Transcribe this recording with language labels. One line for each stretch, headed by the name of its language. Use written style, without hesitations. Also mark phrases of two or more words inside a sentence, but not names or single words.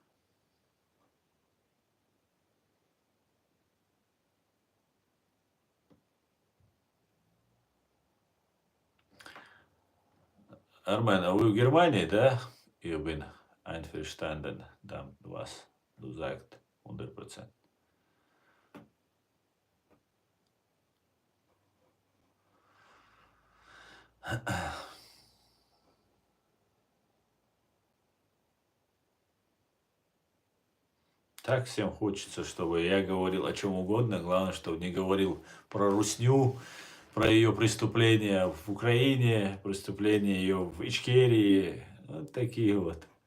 Russian: Армен, а вы в Германии, да?
German: Ich bin einverstanden, damit, was du sagst, 100%.
Russian: Так всем хочется, чтобы я говорил о чем угодно, главное, чтобы не говорил про русню, про ее преступления в Украине, преступления ее в Ичкерии, вот такие вот.